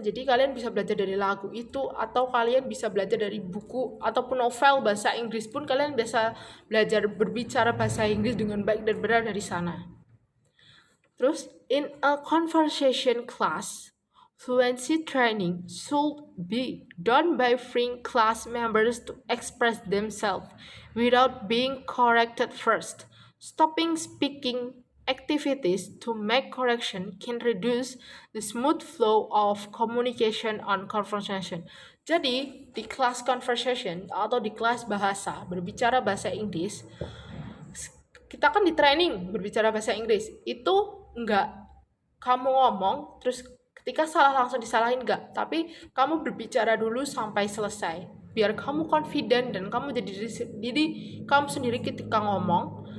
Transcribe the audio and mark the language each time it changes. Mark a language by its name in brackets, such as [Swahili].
[Indonesian] Jadi kalian bisa belajar dari lagu itu, atau kalian bisa belajar dari buku ataupun novel bahasa Inggris pun, kalian bisa belajar berbicara bahasa Inggris dengan baik dan benar dari sana. [English] Terus, in a conversation class, fluency training should be done by freeing class members to express themselves without being corrected first. Stopping speaking activities to make correction can reduce the smooth flow of communication on conversation. [Indonesian] Jadi, di kelas conversation atau di kelas bahasa, berbicara bahasa Inggris, kita kan di training berbicara bahasa Inggris. Itu enggak kamu ngomong terus ketika salah langsung disalahin, enggak, tapi kamu berbicara dulu sampai selesai biar kamu confident dan kamu jadi kamu sendiri ketika ngomong.